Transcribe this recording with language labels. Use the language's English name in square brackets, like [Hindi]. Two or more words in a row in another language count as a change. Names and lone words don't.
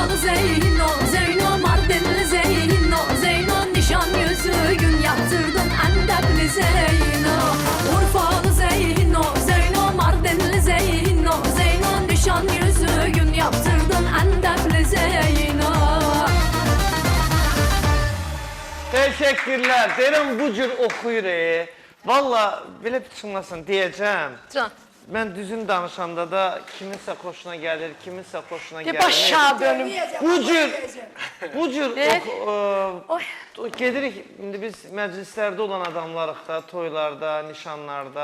[Turkish] Zeyno, Zeyno, Mardinli Zeyno, Zeyno, nişan yüzüğün yaptırdın Antepli Zeyno. Urfalı Zeyno, Zeyno, Mardinli Zeyno, Zeyno, nişan yüzüğün yaptırdın Antepli Zeyno. Teşekkürler. [Azerbaijani] Deyirəm bu cür oxuyur. Valla belə biçimləsin deyəcəm. Can. Mən düzün danışanda da kiminsə xoşuna gəlir, kiminsə xoşuna gəlir. Başa dönüm. Bu cür gedirik, indi biz məclislərdə olan adamlarıq da, toylarda, nişanlarda.